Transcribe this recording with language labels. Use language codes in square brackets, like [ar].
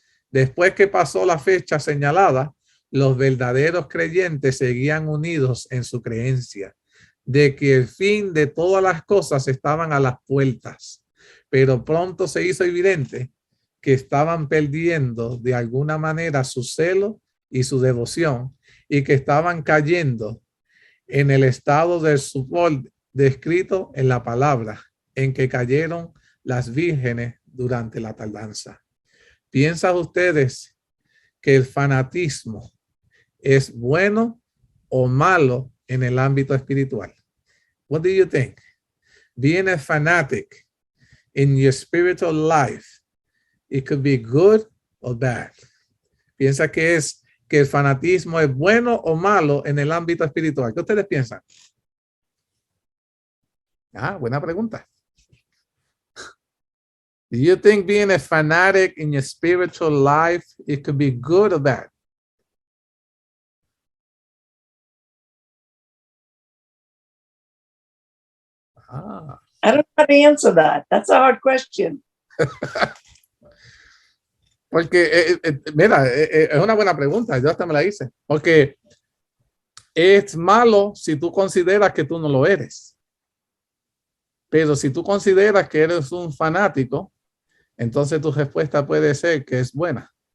[es] Después que pasó la fecha señalada, los verdaderos creyentes seguían unidos en su creencia de que el fin de todas las cosas estaban a las puertas, pero pronto se hizo evidente que estaban perdiendo de alguna manera su celo y su devoción, y que estaban cayendo en el estado del sopor descrito en la palabra, en que cayeron las vírgenes durante la tardanza. ¿Piensan ustedes que el fanatismo es bueno o malo en el ámbito espiritual? [en] What do you think? Being a fanatic in your spiritual life, it could be good or bad. [es] ¿Piensa que el fanatismo es bueno o malo en el ámbito espiritual? ¿Qué ustedes piensan? Buena pregunta. [en] Do you think being a fanatic in your spiritual life, it could be good or bad? I don't know how to answer that. That's a hard question. [es] Porque, mira, es una buena pregunta. Yo hasta me la hice. Porque es malo si tú consideras que tú no lo eres. Pero si tú consideras que eres un fanático, entonces tu respuesta puede ser que es buena.